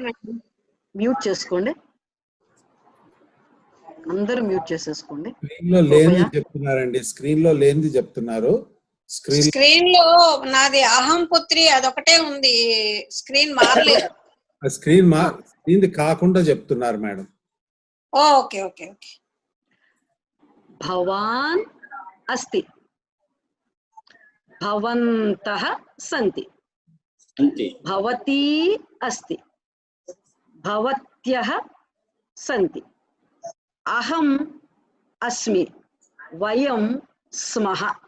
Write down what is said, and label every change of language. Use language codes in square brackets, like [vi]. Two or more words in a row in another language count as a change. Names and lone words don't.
[te] మ్యూట్ చేసుకోండి అందరూ మ్యూట్ చేసేసుకోండి స్క్రీన్ లో లేనిది చెప్తున్నారండి స్క్రీన్ లో లేనిది చెప్తున్నారు స్క్రీన్ లో నాది అహం పుత్రి అదొకటే ఉంది స్క్రీన్ మారలేదు స్క్రీన్ కాకుండా చెప్తున్నారు మేడం [en] okay okay okay [sa] భవాన్ అస్తి భవంతః సంతి భవతి అస్తి భవత్యః సంతి అహం అస్మి వయం స్మః